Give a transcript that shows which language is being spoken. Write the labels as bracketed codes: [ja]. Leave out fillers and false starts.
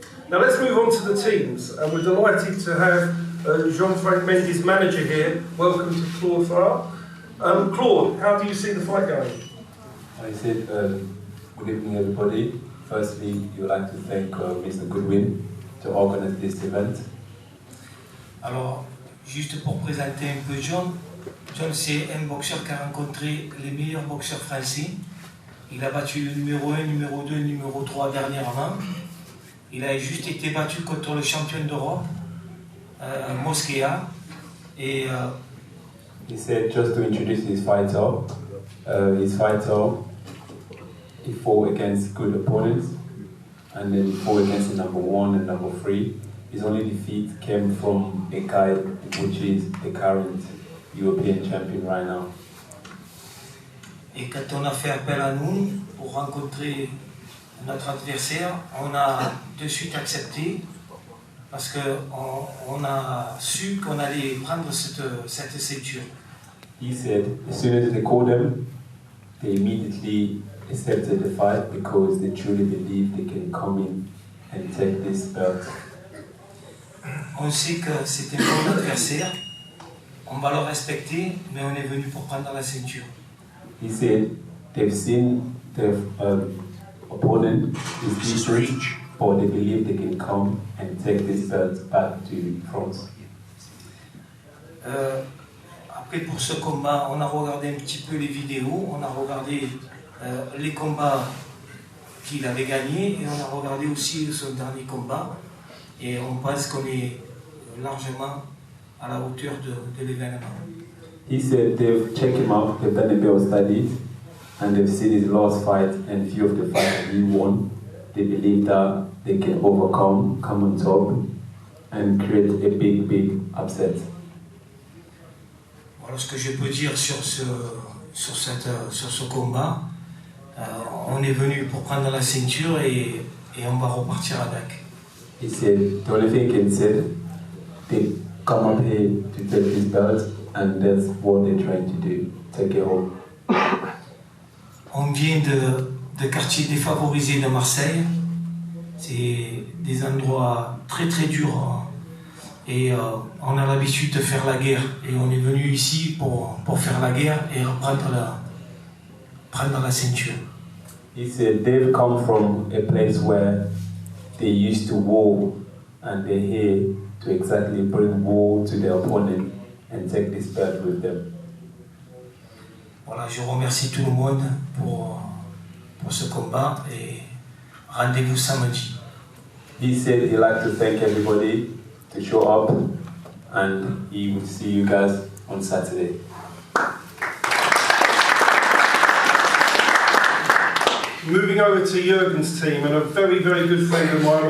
[en] Now let's move on to the teams, and we're delighted to have Jean-Frank Mendy's manager here. Welcome to Claude Farrar. Claude, how do you see the fight going? I said, good evening everybody. Firstly, you would like to thank Mr. Goodwin to organize this event. [fr] Alors, juste pour présenter un peu John, John c'est un boxeur qui a rencontré les meilleurs boxeurs français. Il a battu le numéro 1, numéro 2, numéro 3 dernièrement. Il a juste été battu contre le champion d'Europe, Mosquea. Et [en] he said, just to introduce his fighter, he fought against good opponents, and then he fought against the number 1 and number 3. His only defeat came from a guy which is the current European champion right now. [fr] Et quand on a fait appel à nous pour rencontrer notre adversaire, on a de suite accepté parce qu'on a su qu'on allait prendre cette ceinture. [en] He said, as soon as they called them, they immediately accepted the fight because they truly believe they can come in and take this belt. [fr] On sait que c'est un bon adversaire, on va le respecter, mais on est venu pour prendre la ceinture. [en] He said they've seen their opponent is decent, but they believe they can come and take this belt back to France. [fr] Après pour ce combat, on a regardé un petit peu les vidéos, on a regardé les combats qu'il avait gagnés et on a regardé aussi son dernier combat et on pense qu'on est largement à la hauteur de l'événement. [en] He said they've checked him out, they've done a bit of studies, and they've seen his last fight and few of the fights he won. They believe that they can overcome, come on top, and create a big, big upset. [fr] Voilà ce que je peux dire sur ce combat. On est venu pour prendre la ceinture et on va repartir avec. [en] He said the only thing he can say, they come up here to take this belt, and that's what they're trying to do, take it home. [fr] On vient de quartiers défavorisés de Marseille. C'est des endroits très très durs et on a l'habitude de faire la guerre et on est venu ici pour faire la guerre et prendre la ceinture. [en] He said they've come from a place where they used to war, and they're here to exactly bring war to their opponent and take this belt with them. [fr] Voilà, je remercie tout le monde pour ce combat et rendez-vous samedi. [en] He said he'd like to thank everybody to show up, and he will see you guys on Saturday. Moving over to Jurgen's team, and a very, very good friend of mine.